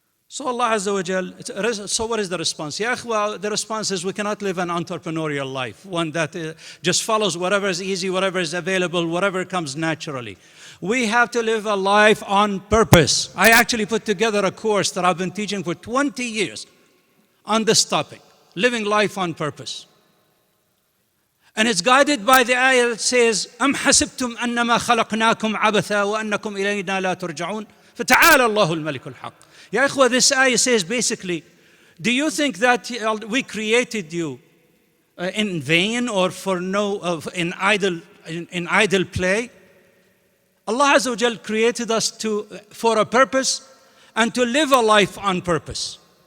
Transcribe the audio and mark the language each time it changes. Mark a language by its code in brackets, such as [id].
[en] So Allah Azza wa Jal, so what is the response? Ya akhwa, the response is we cannot live an entrepreneurial life, one that just follows whatever is easy, whatever is available, whatever comes naturally. We have to live a life on purpose. I actually put together a course that I've been teaching for 20 years on this topic, living life on purpose. And it's guided by the ayah that says, [ar] أَمْ حَسِبْتُمْ أَنَّمَا خَلَقْنَاكُمْ عَبَثًا وَأَنَّكُمْ إِلَيْنَا لَا تُرْجَعُونَ فَتَعَالَى اللَّهُ الْمَلِكُ الْحَقِّ. [en] Ya ikhwa, this ayah says basically, do you think that we created you in vain or for in idle play? Allah Azza wa Jal created us for a purpose and to live a life on purpose.